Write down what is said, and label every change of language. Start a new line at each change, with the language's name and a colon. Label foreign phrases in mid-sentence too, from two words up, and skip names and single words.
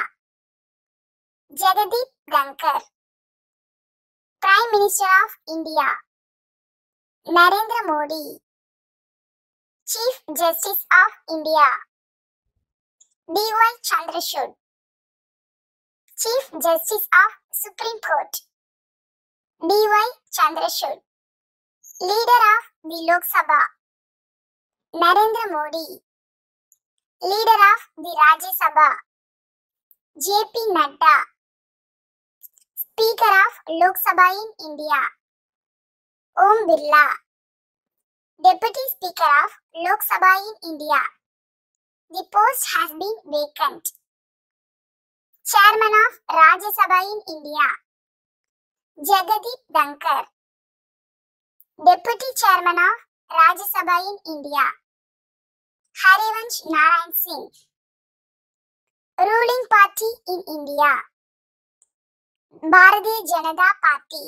English: Jagdeep Dhankar. Prime Minister of India. Narendra Modi. Chief Justice of India. D.Y. Chandrachud. Chief Justice of Supreme Court. D.Y. Chandrachud. Leader of the Lok Sabha. Narendra Modi. Leader of the Rajya Sabha. J.P. Nadda. Speaker of Lok Sabha in India. Om Birla. Deputy Speaker of Lok Sabha in India. The post has been vacant. Chairman of Rajya Sabha in India. Jagdeep Dhankar. Deputy Chairman of Rajya Sabha in India. Harivansh Narayan Singh. Ruling party in India. Bharatiya Janata Party.